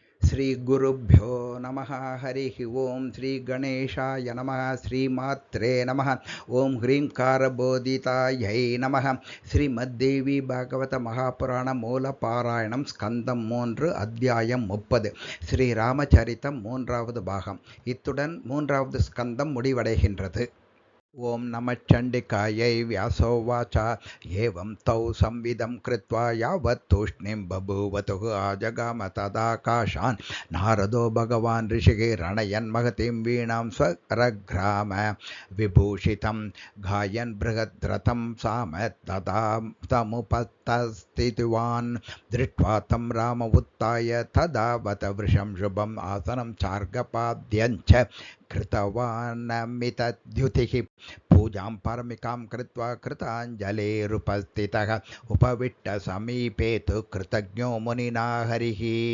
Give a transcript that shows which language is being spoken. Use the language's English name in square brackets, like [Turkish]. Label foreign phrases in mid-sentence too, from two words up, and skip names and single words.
[Sanskrit] श्रीगुरुभ्यो नमः। हरिः ओं श्रीगणेशाय नमः। श्रीमात्रे नमः। ओं ह्रींकारबोधितायै नमः. [Tamil] श्रीमद्देवी भागवत महापुराण மூலபாராயணம் ஸ்கந்தம் 3 அத்தியாயம் 30 ஸ்ரீராமச்சரிதம் 3வது பாகம். இத்துடன் 3வது ஸ்கந்தம் முடிவடைகின்றது. [Sanskrit] ओं नमश्चण्डिकायै व्यासोवाच एवं तौ संविदं कृत्वा यावत् तूष्णीं बभूवतुः आजगाम तदाकाशान् नारदो भगवान् ऋषिः रणयन् महतीं वीणां स्वरग्राम विभूषितं गायन् बृहद्रथं साम तदा तमुपस्थितवान् दृष्ट्वा तं राम उत्थाय तदावत वृषं शुभम् आसनं चार्गपाद्यञ्च कृतवानमितद्युतिः पूजां परमिकां कृत्वा कृताञ्जलिरुपस्थितः उपविष्ट समीपे तु कृतज्ञो मुनिना हरिः.